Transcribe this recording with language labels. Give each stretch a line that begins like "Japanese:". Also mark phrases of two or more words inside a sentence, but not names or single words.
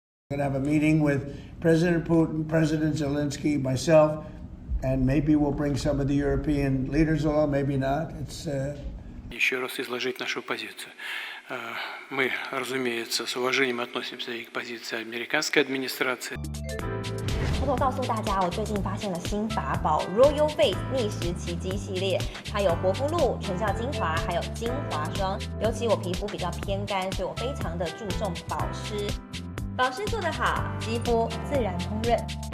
English: We're going to have a meeting with President Putin, President Zelensky, myself, and maybe we'll bring some of the European leaders along, maybe not. It's
Russian: Еще раз изложить нашу позицию. Мы, разумеется, с уважением относимся и к позиции американской администрации.
Chinese: 偷偷告诉大家，我最近发现了新法宝 Royal Face 逆时奇迹系列，它有活肤露、全效精华，还有精华霜。尤其我皮肤比较偏干，所以我非常的注重保湿。保湿做得好，肌肤自然烹饪。